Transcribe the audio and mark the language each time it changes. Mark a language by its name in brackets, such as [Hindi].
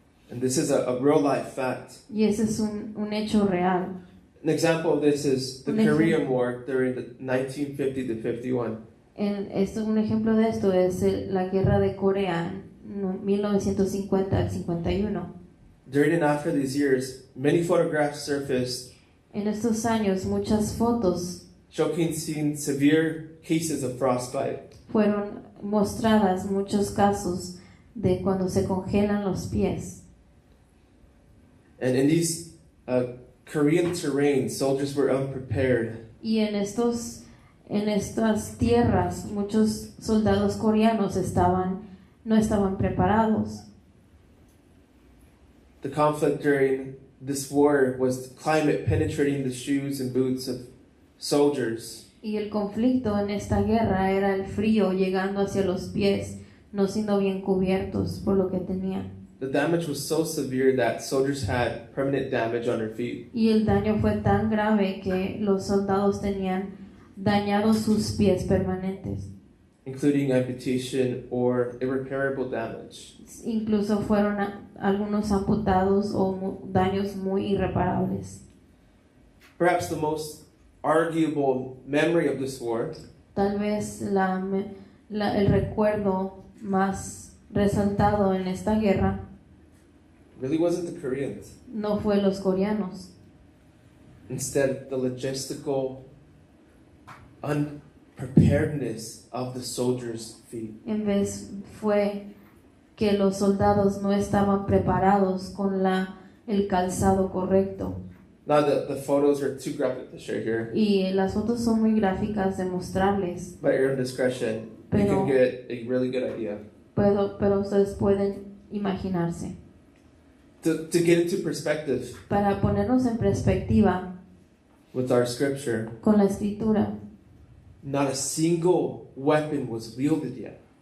[English] And this is a real life fact. [Spanish] Y ese es un hecho real. [English] An example of this is the [Spanish] Un ejemplo. [English] Korean War during the 1950 to 51. [Spanish] Un ejemplo de esto es la guerra de Corea en 1950 al 51. [English] During and after these years, many photographs surfaced [Spanish] En estos años muchas fotos [English] showcasing severe cases of frostbite. [Spanish] fueron mostradas, muchos casos de cuando se congelan los pies. [English] And in these Korean terrain, soldiers were unprepared. [Spanish] Y en estas tierras muchos soldados coreanos no estaban preparados. [English] The conflict during this war was climate penetrating the shoes and boots of soldiers. [Spanish] Y el conflicto en esta guerra era el frío llegando hacia los pies, no siendo bien cubiertos por lo que tenían. [English] The damage was so severe that soldiers had permanent damage on their feet. [Spanish] Y el daño fue tan grave que los soldados tenían dañados sus pies permanentes. [English] Including amputation or irreparable damage. [Spanish] Incluso fueron algunos amputados o daños muy irreparables. [English] Perhaps the most arguable memory of this war [Spanish] Tal vez el recuerdo más resaltado en esta guerra [English] really wasn't the Koreans. [Spanish] no fue los coreanos, [English] Instead, the logistical unpreparedness of the soldiers' feet. [Spanish] en vez fue que los soldados no estaban preparados con el calzado correcto. [English] Now, the photos are too graphic to share here. [Spanish] Y las fotos son muy gráficas de mostrarles, [English] By your own discretion, you [Spanish] Pero- [English] can get a really good idea. [Spanish] pero ustedes pueden imaginarse. [English] To get into perspective [Spanish] Para ponernos en perspectiva [English] with our scripture, [Spanish] con la escritura, [English] not a single weapon was wielded yet.